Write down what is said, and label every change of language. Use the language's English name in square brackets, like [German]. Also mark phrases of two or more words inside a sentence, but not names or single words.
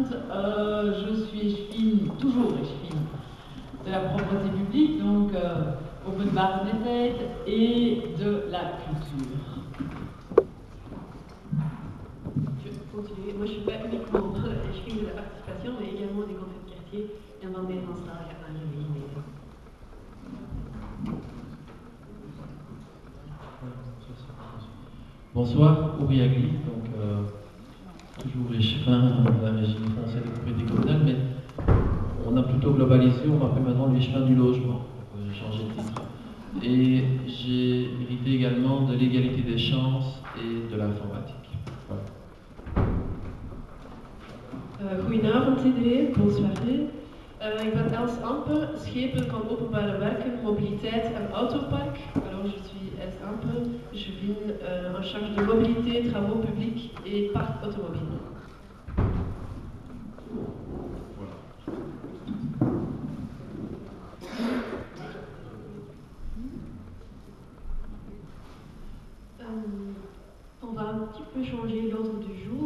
[French] Je suis échevine, toujours échevine, de la propreté publique, donc openbaarheid et de la culture. Moi, je ne suis pas uniquement échevine de la participation, mais également des conseils de quartier [Dutch] en van Nederlandse gemeente. [French] Bonsoir, Uri Agli, donc toujours échevin de la régie française de propriété communale, mais on a plutôt globalisé, on m'appelle maintenant l'échevin du logement, j'ai changé de titre. Et j'ai hérité également de l'égalité des chances et de l'informatique. Voilà. [Dutch] Goedenavond iedereen, bonsoir. Ik ben Els Amper, schepen van openbare werken, mobiliteit en autopark. [French] Alors je suis Els Amper, je viens en charge de mobilité, travaux publics et parc automobile. On va un petit peu changer l'ordre du jour.